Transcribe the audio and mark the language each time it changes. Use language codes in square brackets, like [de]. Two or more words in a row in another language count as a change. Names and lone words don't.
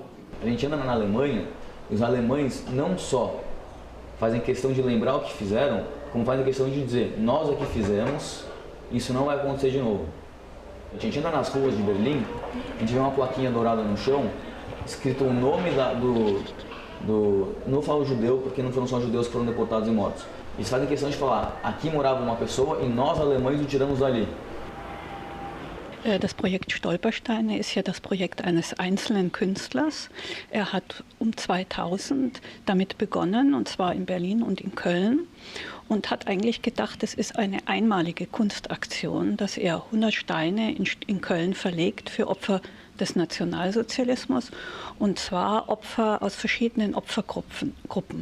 [pt] A gente anda na Alemanha, e os alemães não só fazem questão de lembrar o que fizeram, como fazem questão de dizer, nós aqui fizemos, isso não vai acontecer de novo. A gente anda nas ruas de Berlim, a gente vê uma plaquinha dourada no chão, escrito o nome não falo judeu, porque não foram só judeus que foram deportados e mortos. Eles fazem questão de falar, aqui morava uma pessoa e nós alemães o tiramos dali. [de] Das Projekt Stolpersteine ist ja das Projekt eines einzelnen Künstlers. Er hat um 2000 damit begonnen, und zwar in Berlin und in Köln, und hat eigentlich gedacht, es ist eine einmalige Kunstaktion, dass er 100 Steine in Köln verlegt für Opfer des Nationalsozialismus, und zwar Opfer aus verschiedenen Opfergruppen.